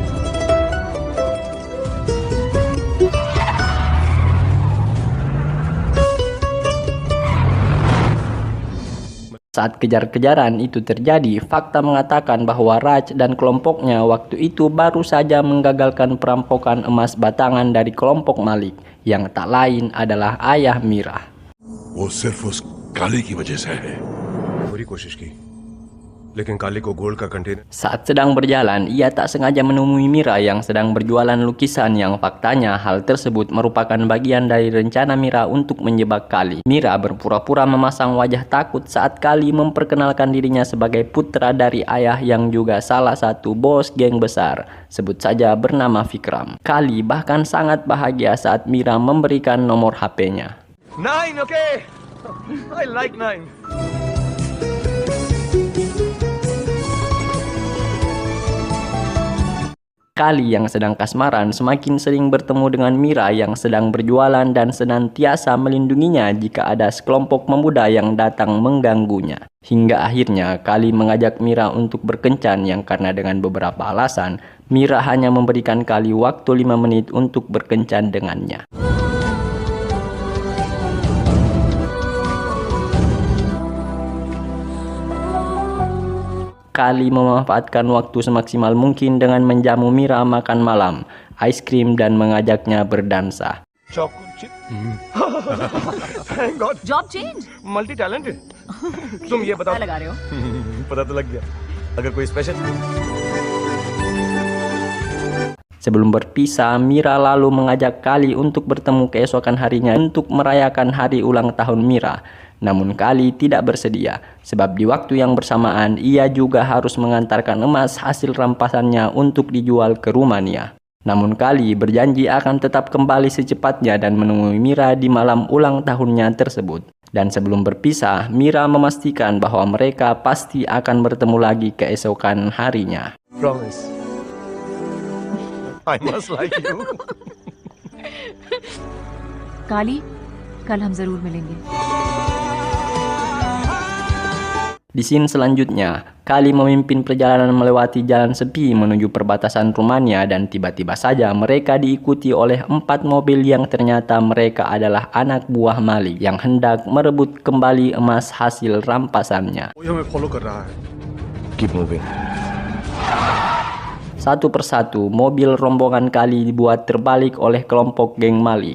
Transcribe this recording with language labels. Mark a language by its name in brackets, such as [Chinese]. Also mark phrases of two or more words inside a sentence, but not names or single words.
[Indonesian] Saat kejar-kejaran itu terjadi, fakta mengatakan bahwa Raj dan kelompoknya waktu itu baru saja menggagalkan perampokan emas batangan dari kelompok Malik, yang tak lain adalah ayah Mira. [Hindi] वो सिर्फ उस काली की वजह से है। पूरी कोशिश की, लेकिन काली को गोल्ड का कंटेनर। [Indonesian] Saat sedang berjalan, ia tak sengaja menemui Mira yang sedang berjualan lukisan yang faktanya hal tersebut merupakan bagian dari rencana Mira untuk menjebak Kali. Mira berpura-pura memasang wajah takut saat Kali memperkenalkan dirinya sebagai putra dari ayah yang juga salah satu bos geng besar, sebut saja bernama Vikram. Kali bahkan sangat bahagia saat Mira memberikan nomor HP-nya. [English] 9, okay. I like 9. [Indonesian] Kali yang sedang kasmaran semakin sering bertemu dengan Mira yang sedang berjualan dan senantiasa melindunginya jika ada sekelompok pemuda yang datang mengganggunya. Hingga akhirnya Kali mengajak Mira untuk berkencan yang karena dengan beberapa alasan, Mira hanya memberikan Kali waktu 5 menit untuk berkencan dengannya. Kali memanfaatkan waktu semaksimal mungkin dengan menjamu Mira makan malam, es krim dan mengajaknya berdansa. [English] Chocolate chip. Thank God. Job change Multi talented. [Hindi] तुम ये बताओ। लगा रहे हो पता तो लग गया। अगर कोई स्पेशल [Indonesian] Sebelum berpisah, Mira lalu mengajak Kali untuk bertemu keesokan harinya untuk merayakan hari ulang tahun Mira. Namun Kali tidak bersedia, sebab di waktu yang bersamaan ia juga harus mengantarkan emas hasil rampasannya untuk dijual ke Rumania. Namun Kali berjanji akan tetap kembali secepatnya dan menemui Mira di malam ulang tahunnya tersebut. Dan sebelum berpisah, Mira memastikan bahwa mereka pasti akan bertemu lagi keesokan harinya. [English] promise. I must like you. [Hindi] काली कल हम जरूर मिलेंगे. [Indonesian] Di scene selanjutnya, Kali memimpin perjalanan melewati jalan sepi menuju perbatasan Rumania dan tiba-tiba saja mereka diikuti oleh 4 mobil yang ternyata mereka adalah anak buah Malik yang hendak merebut kembali emas hasil rampasannya. [Hindi] वो हमें फॉलो कर रहा है। [English] Keep moving. [Indonesian] Satu persatu, mobil rombongan Kali dibuat terbalik oleh kelompok geng Malik.